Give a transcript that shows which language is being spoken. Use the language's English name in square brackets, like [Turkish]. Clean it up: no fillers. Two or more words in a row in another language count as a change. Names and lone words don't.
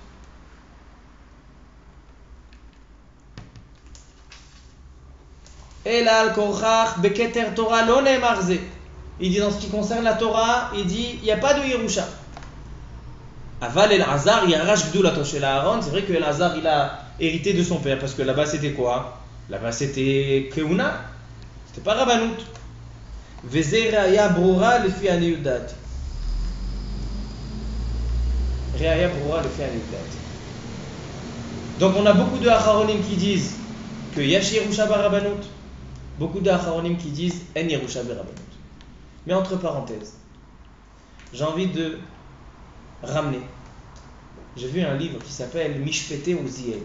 [French] Il dit dans ce qui concerne la Torah, il dit il n'y a pas de Yerusha. [Hebrew] אבל אלעזר ירש גדולתו [French] chez Aaron, c'est vrai que El-Hazar il a hérité de son père, parce que là-bas c'était quoi? Là-bas c'était Keuna, c'était pas Rabbanout. [Hebrew] וזו ראיה ברורה לפי הנודעת. ראיה ברורה לפי הנודעת. [French] Donc on a beaucoup de Acharonim qui disent que [Hebrew] יש ירושה ברבנות. [French] Beaucoup d'Acharonim qui disent [Hebrew] אין ירושה ברבנות. [French] Mais entre parenthèses, j'ai envie de ramener. J'ai vu un livre qui s'appelle Mishpete Uziel.